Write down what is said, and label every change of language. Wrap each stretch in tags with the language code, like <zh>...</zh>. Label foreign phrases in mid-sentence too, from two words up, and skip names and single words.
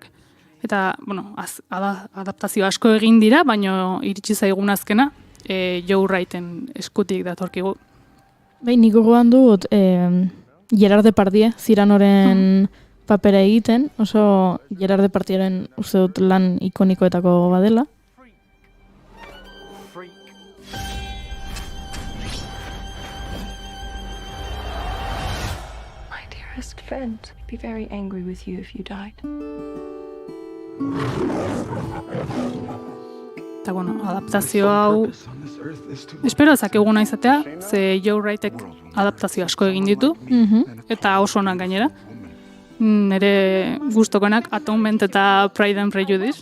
<eu>Eta, adaptazio asko egin dira, baina iritsi zaigun azkena, Joe Wrighten eskutik datorkigu. Nik gogoan dut Gerard Depardieu Cyranoren papera egiten, oso Gerard Depardieuren uste dut lan ikonikoetako badela.</eu> <en>My dearest friend, I'd be very angry with you if you died.</en> <eu>Eta, adaptazio hau espero ezakeguna izatea, ze Joe Wrightek adaptazio asko egin ditu, eta oso onak gainera. Nere gustokoenak Atonement eta Pride and Prejudice.</eu>